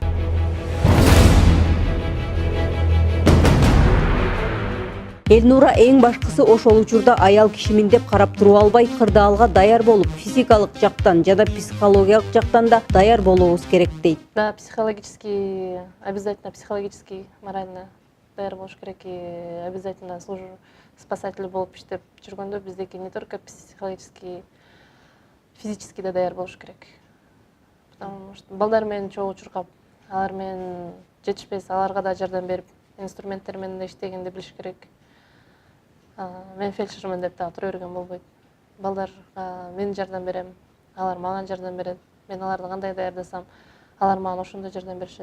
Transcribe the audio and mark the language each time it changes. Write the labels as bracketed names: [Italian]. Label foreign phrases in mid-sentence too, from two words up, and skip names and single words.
[Kyrgyz] Элнура эң башкысы ошол учурда аял кишимин деп карап туруп албай, кырдаалга даяр болуп, физикалык жактан жана психологиялык жактан да даяр болуубуз керек дейт. [Russian] Да, психологически, обязательно психологически, морально [Kyrgyz] даяр болуш керек, [Russian] и обязательно спасатель [Kyrgyz] болуп иштеп жүргөндө биздеки [Russian] не только психологически, физически [Kyrgyz] да даяр болуш керек. [Russian] Потому что [Kyrgyz] балдар менен чогуу чуркап, алар менен жетишпес, аларга да жардам берип, инструменттер менен да иштегенди билиш керек. Мен фельдшермин деп да тура берген болбойт. Балдарга мен жардам берем, алар мага жардам берет. Мен аларды кандай даярдасам, алар мага ошондой жардам беришет.